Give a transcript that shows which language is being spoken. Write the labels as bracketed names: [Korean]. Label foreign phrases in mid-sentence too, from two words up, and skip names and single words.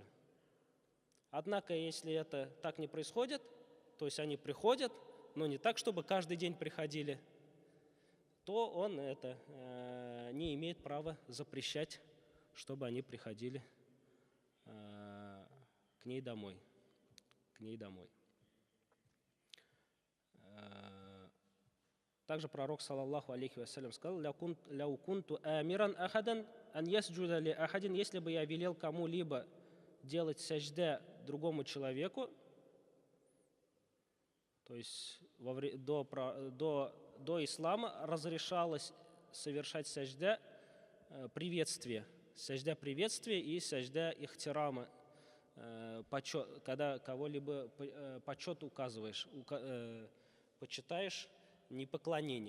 [Russian] Однако, если это так не происходит, то есть они приходят, но не так, чтобы каждый день приходили, то он не имеет права запрещать, чтобы они приходили к ней домой. Также пророк, [Arabic] صلى الله عليه وسلم, сказал: «لو كنت آمرا أحدا أن يسجد لأحد». [Russian] Если бы я велел кому-либо делать сажда другому человеку, то есть до ислама разрешалось совершать сажда приветствия и сажда ихтирама, когда кого-либо почет указываешь, почитаешь, не поклонение.